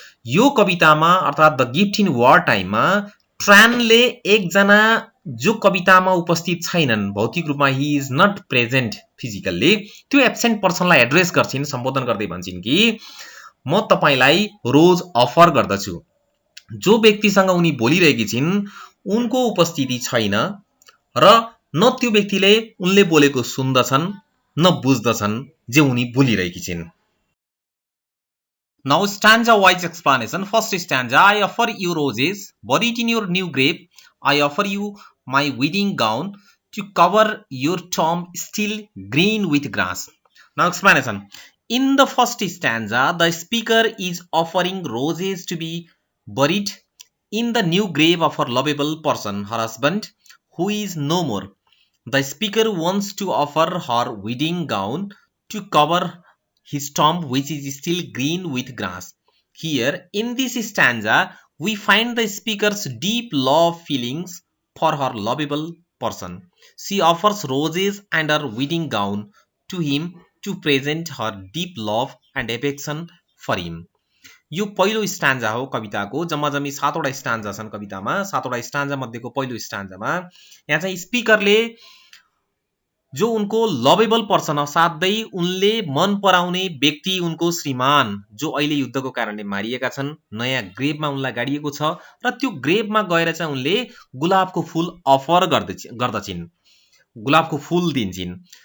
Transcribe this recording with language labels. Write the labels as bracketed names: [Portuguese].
[Nepali] यो कवितामा अर्थात् द गिफ्ट इन वार टाइममा ट्रानले एकजना जो कवितामा उपस्थित छैनन्, भौतिक रूपमा [English] he is not present physically, [Nepali] त्यो एब्सेन्ट पर्सनलाई एड्रेस गर्छिन्, सम्बोधन गर्दै भन्छिन् कि म तपाईलाई रोज अफर गर्दछु। जो व्यक्तिसँग उनी बोलिरहेकी छिन् उनको उपस्थिति छैन र न त्यो व्यक्तिले उनले बोलेको सुन्दछन् न बुझ्दछन् जे उनी बोलिरहेकी छिन्। [English] Now stanza wise explanation. First stanza, I offer you roses buried in your new grave. I offer you my wedding gown to cover your tomb still green with grass. Now explanation. In the first stanza, the speaker is offering roses to be buried in the new grave of her lovable person, her husband, who is no more. The speaker wants to offer her wedding gown to cover his tomb which is still green with grass. Here, in this stanza, we find the speaker's deep love feelings for her lovable person. She offers roses and her wedding gown to him to present her deep love and affection for him. [Nepali] यो पहिलो स्टान्जा हो कविताको। जम्मा जम्मी 7वटा स्टान्जा छन् कवितामा। 7वटा स्टान्जा मध्येको पहिलो स्टान्जामा यहाँ चाहिँ स्पिकरले जो उनको लभेबल पर्सन असाध्यै उनले मन पराउने व्यक्ति, उनको श्रीमान जो अहिले युद्धको कारणले मारिएका छन्, नयाँ ग्रेभमा उनलाई गाडिएको छ र त्यो ग्रेभमा गएर चाहिँ उनले गुलाबको फूल अफर गर्दछिन्, गुलाबको फूल दिन्छिन्।